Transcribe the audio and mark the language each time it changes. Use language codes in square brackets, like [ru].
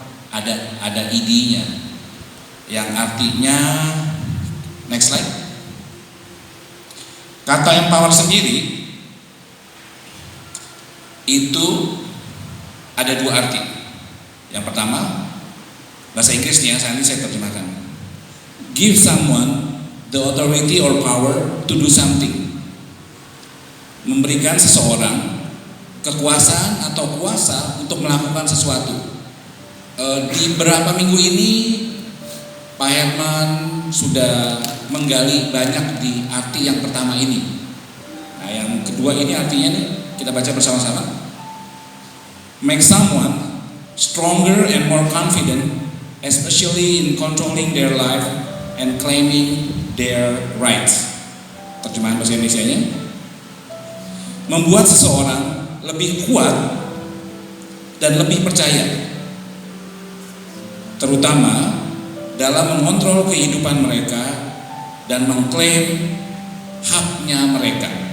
[id] Ada ID-nya, yang artinya, [en] next slide. [id] Kata empower sendiri itu ada dua arti. Yang pertama, bahasa Inggrisnya, saya terjemahkan. [en] Give someone the authority or power to do something. [id] Memberikan seseorang kekuasaan atau kuasa untuk melakukan sesuatu. Di beberapa minggu ini Pak Herman sudah menggali banyak di arti yang pertama ini. Nah, yang kedua ini artinya nih, kita baca bersama-sama. [en] Make someone stronger and more confident, especially in controlling their life and claiming their rights. [id] Terjemahan bahasa Indonesianya, membuat seseorang lebih kuat dan lebih percaya, terutama dalam mengontrol kehidupan mereka dan mengklaim haknya mereka.